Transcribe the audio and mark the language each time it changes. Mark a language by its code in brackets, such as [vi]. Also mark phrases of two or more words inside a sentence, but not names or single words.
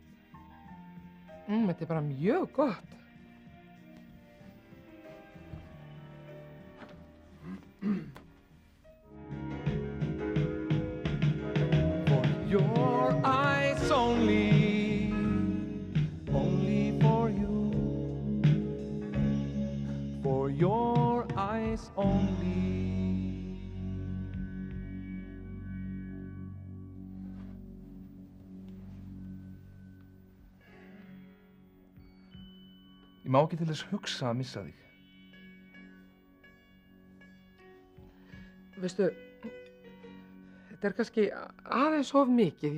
[is] Þetta er bara mjög gott. [en] For your eyes only for you. For your eyes only. [is] Ég má ekki til þess hugsa að missa þig. Veistu, þetta er kannski aðeins of mikið.